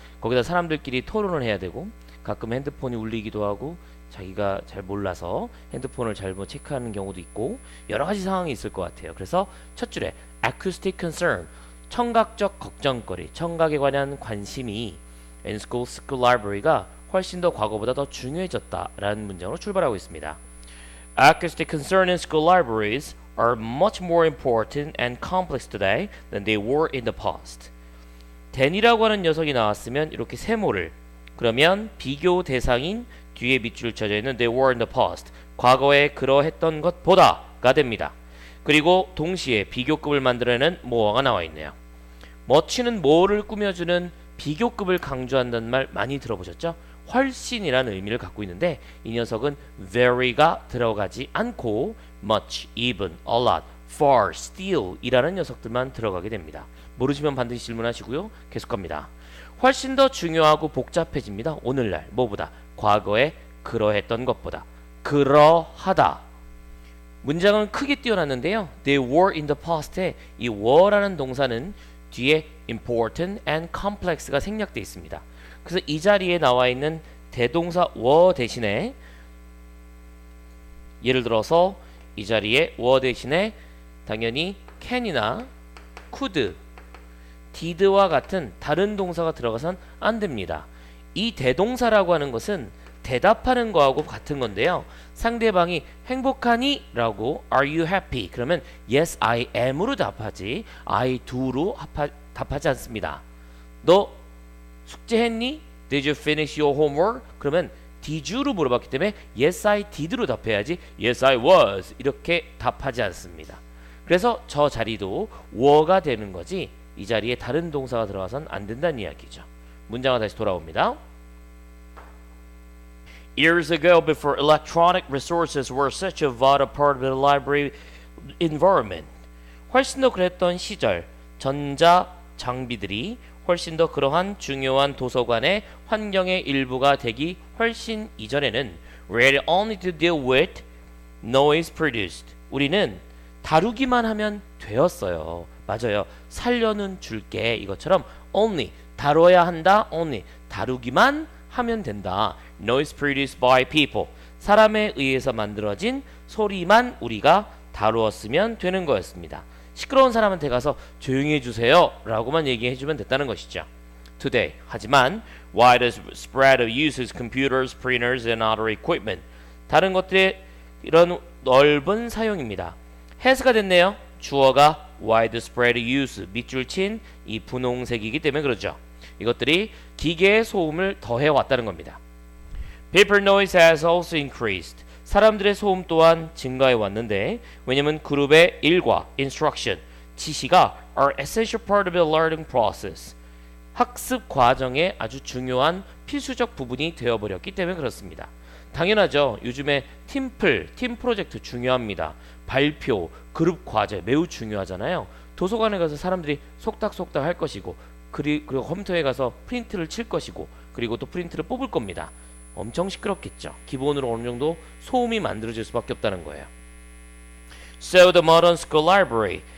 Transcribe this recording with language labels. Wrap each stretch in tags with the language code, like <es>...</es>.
<ko>거기다 사람들끼리 토론을 해야 되고 가끔 핸드폰이 울리기도 하고 자기가 잘 몰라서 핸드폰을 잘못 체크하는 경우도 있고 여러 가지 상황이 있을 것 같아요. 그래서 첫 줄에</ko> <en>acoustic concern,</en> <ko>청각적 걱정거리, 청각에 관한 관심이</ko> <en>in school library</en> <ko>가 훨씬 더 과거보다 더 중요해졌다라는 문장으로 출발하고 있습니다.</ko> <en>Acoustic concern in school libraries are much more important and complex today than they were in the past.</en> <ko>댄이라고 하는 녀석이 나왔으면 이렇게 세모를 그러면 비교 대상인 뒤에 밑줄 쳐져 있는</ko> <en>they were in the past</en> <ko>과거에 그러했던 것보다가 됩니다. 그리고 동시에 비교급을 만들어내는 more가 나와 있네요. much는 more를 꾸며주는 비교급을 강조한다는 말 많이 들어보셨죠? 훨씬이라는 의미를 갖고 있는데 이 녀석은 very가 들어가지 않고 much, even, a lot, far, still 이라는 녀석들만 들어가게 됩니다. 모르시면 반드시 질문하시고요. 계속 갑니다. 훨씬 더 중요하고 복잡해집니다. 오늘날 뭐보다 과거에 그러했던 것보다 그러하다. 문장은 크게 띄어놨는데요.</ko> <en>They were in the past</en> <ko>에 이 were라는 동사는 뒤에 important and complex가 생략되어 있습니다. 그래서 이 자리에 나와 있는 대동사 were 대신에 예를 들어서 이 자리에 were 대신에 당연히 can이나 could, did와 같은 다른 동사가 들어가선 안 됩니다. 이 대동사라고 하는 것은 대답하는 거하고 같은 건데요. 상대방이 행복하니? 라고</ko> <en>Are you happy?</en> <ko>그러면</ko> <en>Yes, I am</en> <ko>으로 답하지</ko> <en>I do</en> <ko>로 답하지 않습니다. 너 숙제했니?</ko> <en>Did you finish your homework?</en> <ko>그러면 Did you로 물어봤기 때문에</ko> <en>Yes, I did</en> <ko>로 답해야지</ko> <en>Yes, I was</en> <ko>이렇게 답하지 않습니다. 그래서 저 자리도 were가 되는 거지 이 자리에 다른 동사가 들어가선 안 된다는 이야기죠. 문장은 다시 돌아옵니다.</ko> <en>Years ago, before electronic resources were such a vital part of the library environment.</en> <ko>훨씬 더 그랬던 시절, 전자 장비들이 훨씬 더 그러한 중요한 도서관의 환경의 일부가 되기 훨씬 이전에는</ko> <en>we had only to deal with noise produced.</en> <ko>우리는 다루기만 하면 되었어요. 맞아요. 살려는 줄게 이것처럼 only 다뤄야 한다. only 다루기만 하면 된다.</ko> <en>Noise produced by people.</en> <ko>사람에 의해서 만들어진 소리만 우리가 다루었으면 되는 거였습니다. 시끄러운 사람한테 가서 조용히 해주세요 라고만 얘기해주면 됐다는 것이죠.</ko> <en>Today.</en> <ko>하지만</ko> <en>wide spread of uses computers, printers, and other equipment.</en> <ko>다른 것들의 이런 넓은 사용입니다. has가 됐네요. 주어가 widespread use 밑줄 친 이 분홍색이기 때문에 그렇죠. 이것들이 기계의 소음을 더해 왔다는 겁니다.</ko> <en>People noise has also increased.</en> <ko>사람들의 소음 또한 증가해 왔는데 왜냐면 그룹의 일과 instruction, 지시가</ko> <en>are essential part of the learning process.</en> <ko>학습 과정의 아주 중요한 필수적 부분이 되어버렸기 때문에 그렇습니다. 당연하죠. 요즘에 팀플, 팀 프로젝트 중요합니다. 발표, 그룹 과제 매우 중요하잖아요. 도서관에 가서 사람들이 속닥속닥 할 것이고 그리고 컴퓨터에 가서 프린트를 칠 것이고 그리고 또 프린트를 뽑을 겁니다. 엄청 시끄럽겠죠. 기본으로 어느 정도 소음이 만들어질 수밖에 없다는 거예요.</ko> <en>So the modern school library.</en>